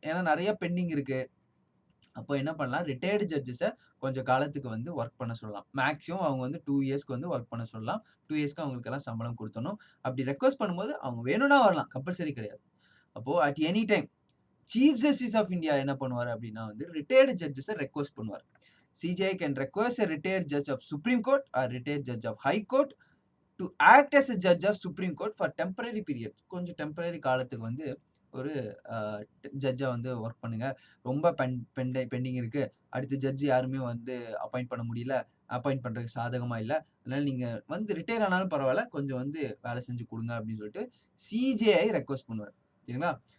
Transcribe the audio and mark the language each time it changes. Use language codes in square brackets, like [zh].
[ta] ஏன்னா நிறைய பெண்டிங் இருக்குது. அப்போ என்ன பண்ணலாம், ரிட்டையர்டு ஜட்ஜஸை கொஞ்சம் காலத்துக்கு வந்து ஒர்க் பண்ண சொல்லலாம். மேக்ஸிமம் அவங்க வந்து 2 இயர்ஸ்க்கு வந்து ஒர்க் பண்ண சொல்லலாம். 2 இயர்ஸ்க்கு அவங்களுக்கெல்லாம் சம்பளம் கொடுத்தணும். அப்படி ரெக்வஸ்ட் பண்ணும்போது அவங்க வேணும்னா வரலாம், கம்பல்சரி கிடையாது. அப்போது at any time chief justice of India என்ன பண்ணுவார் அப்படின்னா வந்து ரிட்டையர்டு ஜட்ஜஸை ரெக்வஸ்ட் பண்ணுவார். [en] CJI can request a retired judge of Supreme Court or retired judge of High Court to act as a judge of Supreme Court for temporary period. [ta] கொஞ்சம் temporary காலத்துக்கு வந்து ஒரு ஜட்ஜை வந்து ஒர்க் பண்ணுங்க, ரொம்ப பெண்டிங் இருக்குது, அடுத்த ஜட்ஜி யாருமே வந்து அப்பாயிண்ட் பண்ண முடியல, அப்பாயிண்ட் பண்ணுறதுக்கு சாதகமாக இல்லை, அதனால் நீங்கள் வந்து ரிட்டையர் ஆனாலும் பரவாயில்ல கொஞ்சம் வந்து வேலை செஞ்சு கொடுங்க அப்படின்னு சொல்லிட்டு CJI ரெக்வஸ்ட் பண்ணுவார், சரிங்களா.